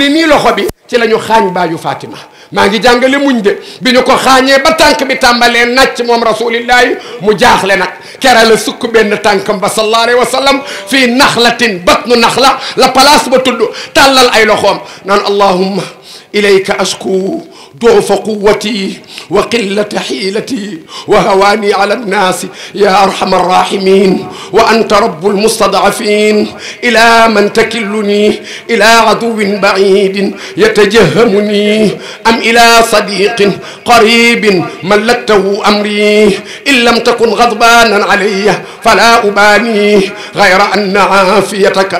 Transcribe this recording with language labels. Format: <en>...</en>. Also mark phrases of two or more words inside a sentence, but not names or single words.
<wo>ne nii loxo bi ci la ñu xaañ baayu Fatima maa ngi jàngale muñ de bi ñu ko xaañee ba tànk bi tàmbalee nàcc moom rasulillahi mu jaaxle nag kera la sukk benn tànkam ba</wo> <ar>صلى الله عليه وسلم في نخلة بطن نخلة</ar> <wo>la place ba tudd tàllal ay loxoom naan</wo> <ar>اللهم إليك أشكو ضعف قوتي وقلة حيلتي وهواني على الناس يا أرحم الراحمين وأنت رب المستضعفين إلى من تكلني إلى عدو بعيد يتجهمني أم إلى صديق قريب ملكته أمري إن لم تكن غضبانا علي فلا أباني غير أن عافيتك</ar>